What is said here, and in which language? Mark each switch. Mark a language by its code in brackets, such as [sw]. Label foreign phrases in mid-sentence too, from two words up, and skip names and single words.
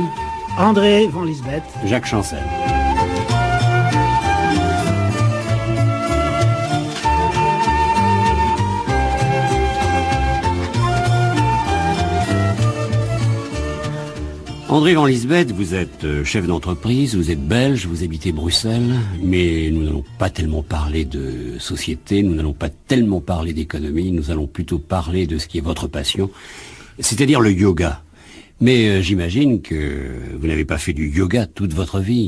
[fr] André Van Lisbeth. Jacques Chancel. André Van Lisbeth, vous êtes chef d'entreprise, vous êtes belge, vous habitez Bruxelles, mais nous n'allons pas tellement parler de société, nous n'allons pas tellement parler d'économie, nous allons plutôt parler de ce qui est votre passion, c'est-à-dire le yoga. Mais j'imagine que vous n'avez pas fait du yoga toute votre vie.